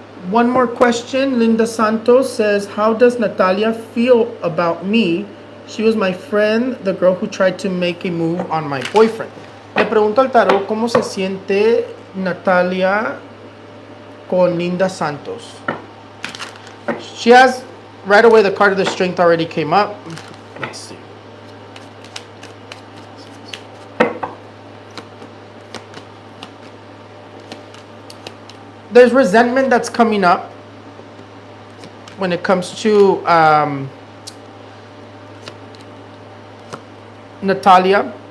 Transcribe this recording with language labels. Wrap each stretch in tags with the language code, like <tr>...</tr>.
<en>One more question. Linda Santos says, how does Natalia feel about me? She was my friend, the girl who tried to make a move on my boyfriend.</en> <es>Le pregunto al tarot cómo se siente Natalia con Linda Santos.</es> <en>She has, right away, the card of the strength already came up. Let's see. There's resentment that's coming up when it comes to Natalia.</en>